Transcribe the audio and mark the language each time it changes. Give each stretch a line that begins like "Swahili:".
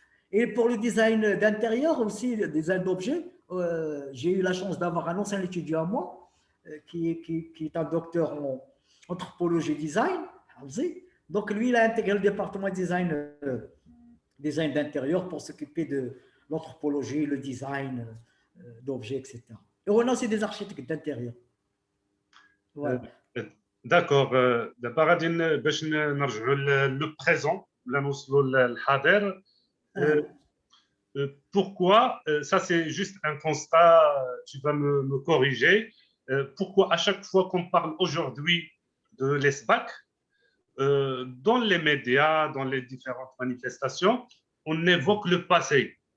French: Et pour le design d'intérieur aussi, le design d'objets, j'ai eu la chance d'avoir un ancien étudiant à moi qui est un docteur en anthropologie design. Donc lui, il a intégré le département design d'intérieur pour s'occuper de l'anthropologie, le design d'objets, etc. Et on a aussi des architectes d'intérieur. Voilà. D'accord.
Arabic: دابا غادي باش نرجعوا
French: لو بريزون
Arabic: ولا نوصلوا للحاضر.
French: Pourquoi, ça c'est juste un constat, tu vas me corriger, pourquoi à chaque fois qu'on parle aujourd'hui de l'ESBAC, dans les médias, dans les différentes manifestations, on évoque le passé.